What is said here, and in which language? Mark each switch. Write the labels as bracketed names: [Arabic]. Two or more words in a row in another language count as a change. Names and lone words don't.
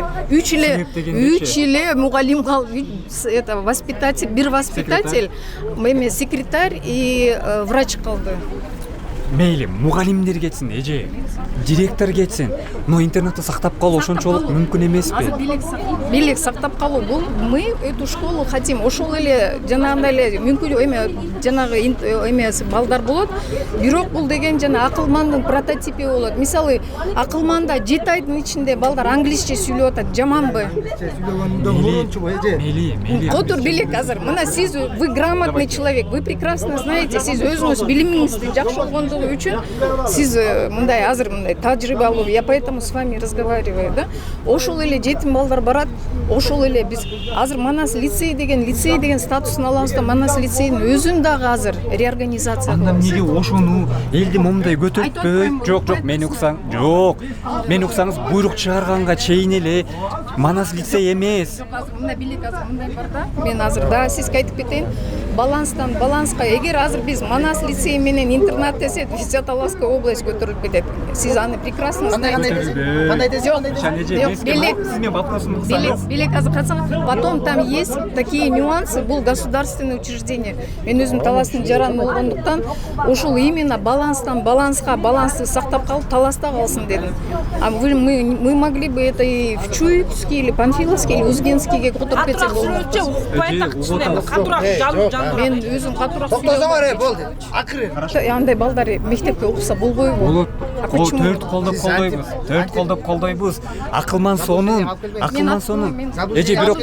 [Kyrgyz] 3 эле мугалим калып, [Russian] это воспитатель, [Kyrgyz] бир воспитатель, эме [Russian] секретарь и врач [Kyrgyz] калды. Мейли, мугалимдер кетсин, эже, директор кетсин, но интернетти сактап калуу ошончолук мүмкүн эмеспи? Билек сактап калуу бул [Russian] мы эту школу хотим. [Kyrgyz] Ошол эле жанагындай эле мүмкүн эме жанагы эмеси балдар болот. Бирок бул деген жана акылмандын прототипи болот. Мисалы, акылманда 7 айдын ичинде балдар англисче сүйлөп атат, жаманбы? Мейли. Отур билек азыр. Мына сиз [Russian] вы грамотный человек, вы прекрасно знаете, [Kyrgyz] сиз өзүңүз билимиңизди жакшы болгондугу үчүн сиз мындай азыр мындай тажрыйбалуу, [Russian] я поэтому с вами разговариваю, да? [Kyrgyz] Ошол эле жетим балдар барат, ошол эле биз азыр Манас лицей деген статусун алабыз да, Манас лицейдин өзүн дагы азыр реорганизация кылабыз. Анда эмнеге ошону элди момундай көтөртпөйт? Жок, мени уксаң. Жок. Мени уксаңыз буйрук чыгарганга чейин эле Манас лицей эмес. Мына билек азыр мындай бар да. Мен азыр да сизге айтып кетейин. Баланстан баланска эгер азыр биз Манас лицей менен интернат десек, [Russian] Талаская область [Kyrgyz] көтөрүлүп кетет. Сиз аны [Russian] прекрасно знаете. [Kyrgyz] Кандай десе, кандай десе. Жоқ, билек азыр карасаң, [Russian] потом там есть такие нюансы, бул государственное учреждение. [Kyrgyz] Мен өзүм таластын жараны болгондуктан ошол именно балансты сактап калып таласта калсын дедим. [Russian] А мы могли бы это и в Чуевский или Панфиловский или Узгенскийге [Kyrgyz] которуп кетсек болмок. Мен өзүм катуураак Токтосоңор, болду. Акыры. Андай балдар мектепке окуса болбойбу? Болот. Төрт колдоп колдойбуз. Акылман сонун. Эже бирок